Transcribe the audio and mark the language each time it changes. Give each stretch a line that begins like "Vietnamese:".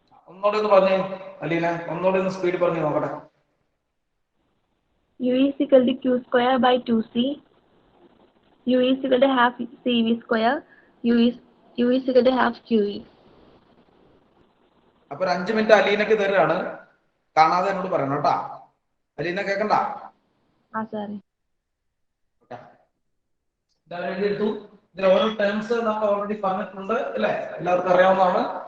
Malayalam: ഒന്നോടെ ഒന്ന് പറഞ്ഞേ അലീന, ഒന്നോടെ ഒന്ന് സ്പീഡ് പറഞ്ഞു നോക്കട്ടെ.
English: U is equal to Q square by 2C. U is equal to half CV square. U is equal to half QV.
Malayalam: അപ്പൊ 5 മിനിറ്റ് അലീനക്ക് തരാണ്, കാണാതെ എന്നോട് പറയണം കേട്ടാ. അലീന കേക്കണ്ട?
English: Sorry.
Malayalam: ഇതിൽ ഓരോ ടേംസ് നമ്മൾ ഓൾറെഡി പറഞ്ഞിട്ടുണ്ട് അല്ലെ, എല്ലാവർക്കും അറിയാവുന്നതാണ്.